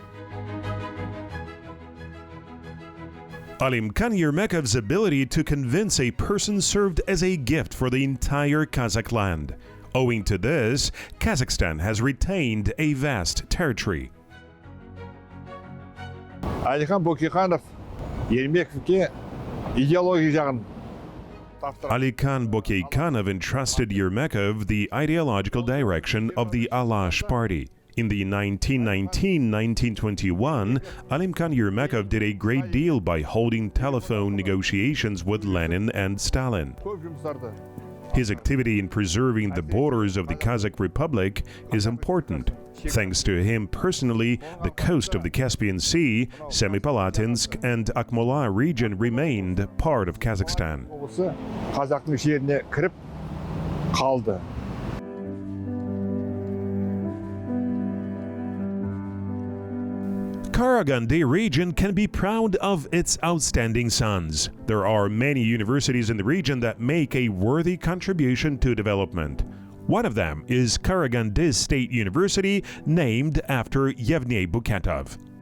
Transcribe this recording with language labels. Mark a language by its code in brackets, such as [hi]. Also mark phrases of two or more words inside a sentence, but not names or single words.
[en] Alimkhan Ermekov's ability to convince a person served as a gift for the entire Kazakh land. Owing to this, Kazakhstan has retained a vast territory. [kk] Алимхан Ermekovке идеология жағын [en] Alimkhan entrusted Ermekov the ideological direction of the Alash party. In the 1919-1921, Alimkhan Ermekov did a great deal by holding telephone negotiations with Lenin and Stalin. His activity in preserving the borders of the Kazakh Republic is important. Thanks to him personally, the coast of the Caspian Sea, Semipalatinsk and Akmola region remained part of Kazakhstan. [kk] Қазақтың жеріне кіріп қалды. [en] Karaganda region can be proud of its outstanding sons. There are many universities in the region that make a worthy contribution to development. One of them is Karaganda State University, named after Yevgeny Buketov.